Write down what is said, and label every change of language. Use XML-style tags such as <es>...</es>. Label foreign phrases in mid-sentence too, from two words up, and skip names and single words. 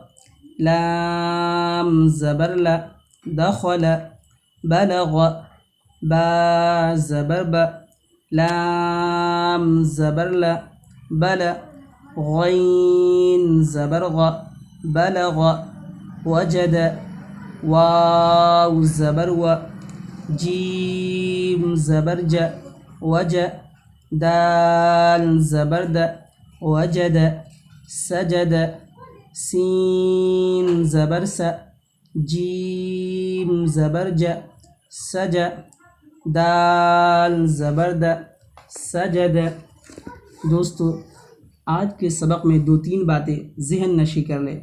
<ur>لام زبر ل، دخل، بلغ، با زبر ب، لام زبر ل، بل، غین زبر غ، بلغ، وجد، واو زبر و، جیم زبر ج، وج، دال زبر د، وجد، سجد، سین زبر س، جیم زبر ج، سج، دال زبر د، سجد۔ دوستو آج کے سبق میں 2-3 باتیں ذہن نشی کر لیں۔</ur>